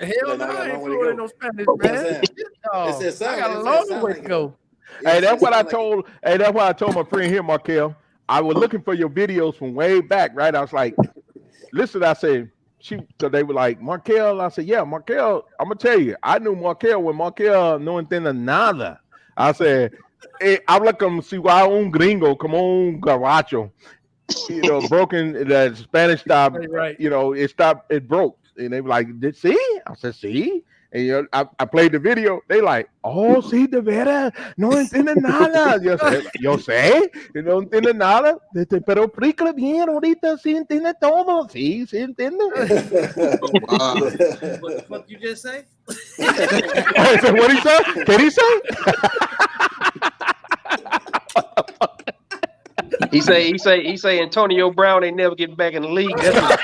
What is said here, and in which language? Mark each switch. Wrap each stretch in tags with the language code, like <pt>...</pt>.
<en>Hell no, I ain't fluent in no Spanish, man. I got a long way to go. Hey, that's what I told. Hey, that's what I told my friend here, Markel. I was looking for your videos from way back, right? I was like, listen, I said, so they were like, Markel. I said, yeah, Markel. I'm gonna tell you, I knew Markel when Markel</en> <es>no entiende nada.</es> <en>I said, hey,</en> <es>habla como si fuera un gringo, como un gabacho.</es> <en>You know, broken the Spanish stop. Right. You know, it broke, and they were like, see? I said, see? And you know, I played the video. They like,</en> <es>oh, sí, de veras, no entiende nada. Yo sé, no entiende nada. Pero explícale bien, ahorita sí entiende todo. Sí entiende.</es> <en>What the fuck you just say? What he say? Can he say? He say Antonio Brown ain't never getting back in the league. That's</en>